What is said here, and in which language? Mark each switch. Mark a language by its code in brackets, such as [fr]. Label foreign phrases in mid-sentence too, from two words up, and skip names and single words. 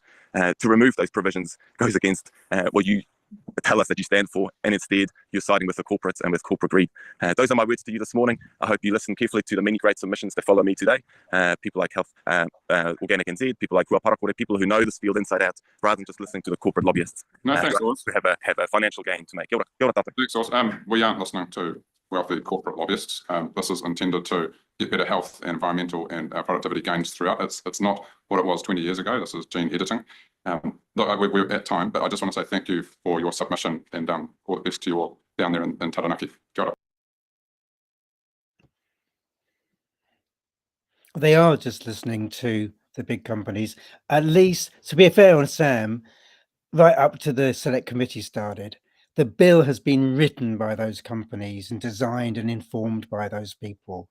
[en] To remove those provisions goes against what you tell us that you stand for, and instead you're siding with the corporates and with corporate greed. Those are my words to you this morning. I hope you listen carefully to the many great submissions that follow me today. People like Health, Organic NZ, people like Hua Parakore, people who know this field inside out, rather than just listening to the corporate lobbyists. No, thanks, who have a financial gain to make. [mi] Kia ora tātou. [en] Thanks, Oz. We aren't listening to wealthy corporate lobbyists. This is intended to get better health, and environmental, and productivity gains throughout. It's not what it was 20 years ago. This is gene editing. Look, we're at time, but I just want to say thank you for your submission, and all the best to you all down there in Taranaki. [mi] Kia ora. [en] They are just listening to the big companies. At least, to be fair on Sam, right up to the select committee started, the bill has been written by those companies and designed and informed by those people.